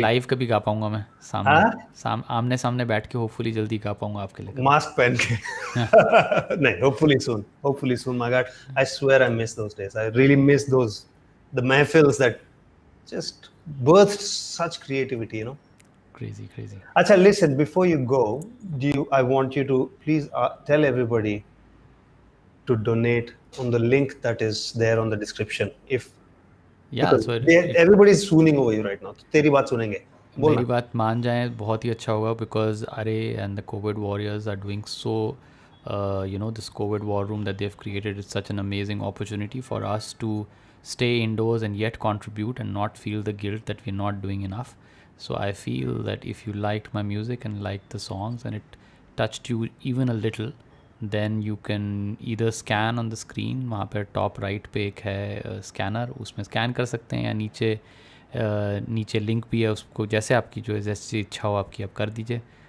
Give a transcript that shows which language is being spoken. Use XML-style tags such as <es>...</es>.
<hi>Live कभी गा पाऊंगा मैं सामने, हाँ आमने सामने बैठ के होपफुली जल्दी गा पाऊंगा आपके लिए कभी। मास्क पहन के नहीं,</hi> <en>hopefully soon my god, I swear I miss those days. I really miss those, the mahfils that just birthed such creativity, you know.</en> <hi>Crazy crazy.</hi> <en>Acha, listen, before you go, I want you to please tell everybody to donate on the link that is there on the description.</en> <hi>या</hi> <en>Because so everybody is swooning over you right now.</en> <hi>तो तेरी बात सुनेंगे, बोलना. मेरी बात मान जाएं बहुत ही अच्छा होगा,</hi> <en>Because अरे and the COVID warriors are doing so, you know, this COVID war room that they've created is such an amazing opportunity for us to stay indoors and yet contribute and not feel the guilt that we're not doing enough. So I feel that if you liked my music and liked the songs and it touched you even a little, then you can either scan on the screen,</en> <hi>वहाँ पर top right पे एक है scanner, उसमें scan कर सकते हैं, या नीचे लिंक भी है, उसको जैसे आपकी जो जैसी इच्छा हो आपकी आप कर दीजिए।</hi>